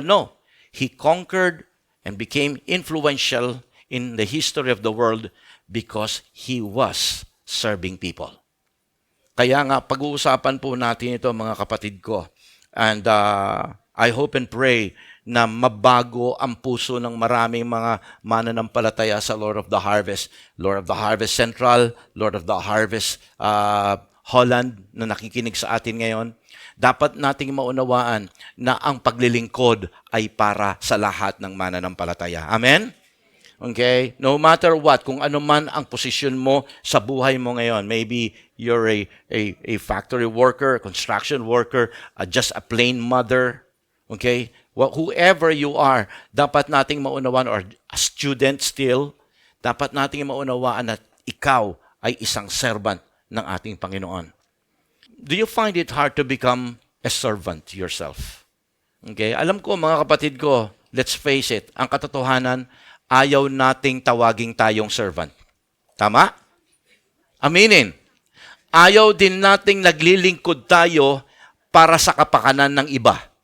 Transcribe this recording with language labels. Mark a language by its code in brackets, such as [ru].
[en] No, he conquered and became influential in the history of the world because he was serving people. [tl] Kaya nga pag-uusapan po natin ito mga kapatid ko, [en] and I hope and pray [tl] na mabago ang puso ng maraming mga mananampalataya sa Lord of the Harvest. Lord of the Harvest Central, Lord of the Harvest Holland na nakikinig sa atin ngayon. Dapat nating maunawaan na ang paglilingkod ay para sa lahat ng mananampalataya. [en] Amen? Okay? No matter what, [tl] kung ano man ang posisyon mo sa buhay mo ngayon, [en] maybe you're a factory worker, a construction worker, just a plain mother, okay? Whoever you are, [tl] dapat nating maunawaan, [en] or a student still, [tl] dapat nating maunawaan na ikaw ay isang servant ng ating Panginoon. [en] Do you find it hard to become a servant yourself? Okay? [tl] Alam ko, mga kapatid ko, [en] let's face it, [tl] ang katotohanan, ayaw nating tawaging tayong servant. Tama? Aminin. Ayaw din nating naglilingkod tayo para sa kapakanan ng iba.